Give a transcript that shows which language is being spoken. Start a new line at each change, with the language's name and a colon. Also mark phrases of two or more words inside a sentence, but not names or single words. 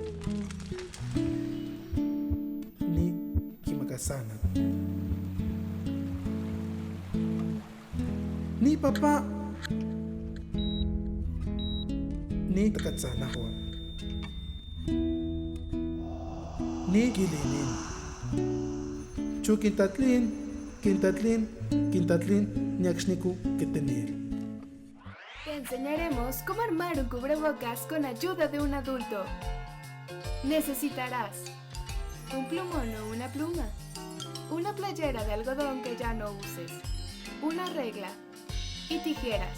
Papantla Totonac: ni kimakasana ni papa ni takatsanahwa ni gilinin chukintatlin kintatlin ñaxniku ketenil.
Spanish: Te enseñaremos cómo armar un cubrebocas con ayuda de un adulto. Necesitarás un plumón o una pluma, una playera de algodón que ya no uses, una regla y tijeras.